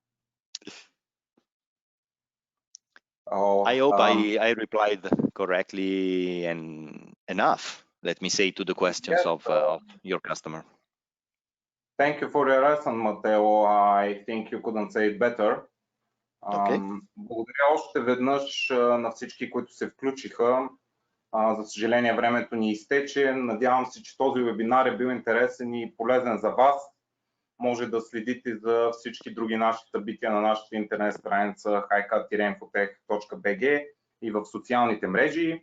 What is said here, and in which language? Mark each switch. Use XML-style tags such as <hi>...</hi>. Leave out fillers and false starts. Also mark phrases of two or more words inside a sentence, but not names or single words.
<en>I hope I replied correctly and enough, let me say, to the questions yes, of your customer. Thank you for your lesson, Матео. I think you couldn't say it better. Okay.</en> <bg>Благодаря още веднъж на всички, които се включиха. За съжаление, времето ни изтече. Надявам се, че този вебинар е бил интересен и полезен за вас. Може да следите за всички други наши събития на нашата интернет страница hicat-infotech.bg и в социалните мрежи.</bg>